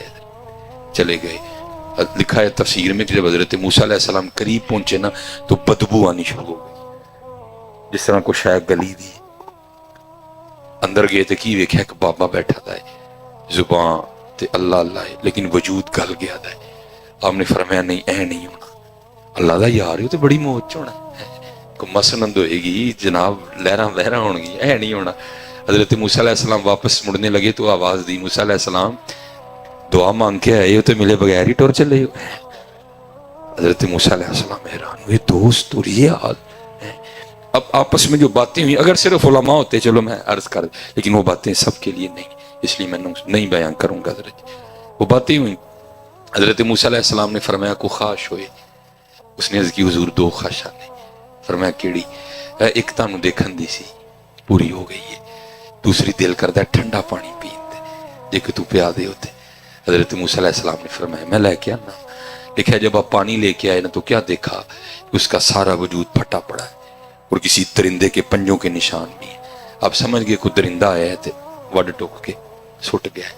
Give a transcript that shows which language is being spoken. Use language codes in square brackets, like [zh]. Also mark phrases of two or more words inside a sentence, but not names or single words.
[ur] چلے گئے، لکھا ہے تفسیر میں جب حضرت موسیٰ علیہ السلام قریب پہنچے نا تو بدبو آنی شروع ہو گئی، جس طرح کو شاید [pa] گلی دی۔ [ur] اندر گئے [pa] تو کی ویکھیا [ur] کہ بابا بیٹھا تھا، زبان تے اللہ اللہ ہے لیکن وجود گل گیا تھا۔ [pa] آپ نے فرمایا نہیں اے نہیں ہونا، اللہ دا یار ہو تو بڑی موج ہونا، کوئی مسنند ہوئے گی جناب، لہراں وہراں ہون گی، اے نہیں ہونا۔ [ur] حضرت موسیٰ علیہ السلام واپس مڑنے لگے تو آواز دی موسیٰ علیہ السلام دعا مانگ کے آئے ہو تو ملے بغیر ہی ٹور چلے ہو۔ حضرت موسیٰ علیہ السلام حیران ہوئے، دوست اور یہ حال۔ اب آپس میں جو باتیں ہوئی اگر صرف علماء ہوتے چلو میں عرض کر، لیکن وہ باتیں سب کے لیے نہیں، اس لیے میں نہیں بیان کروں گا حضرت۔ وہ باتیں ہوئی، حضرت موسیٰ علیہ السلام نے فرمایا کو خواہش ہوئے، اس نے عرض کی حضور [pa] دو خواہشاں نے۔ فرمایا کیڑی؟ ایک تانوں دیکھن دی سی پوری ہو گئی ہے، دوسری دل کردا ٹھنڈا پانی پین دے جے کہ تو پیا دے ہوتے۔ [ur] حضرت موسیٰ علیہ السلام نے فرمایا میں لے کے آنا۔ لکھا ہے جب آپ پانی لے کے آئے نا تو کیا دیکھا، اس کا سارا وجود پھٹا پڑا ہے اور کسی درندے کے پنجوں کے نشان بھی ہیں۔ آپ سمجھ گئے کوئی درندہ آیا ہے تو [pa] وڈ ٹوک کے سٹ گیا [ur] ہے۔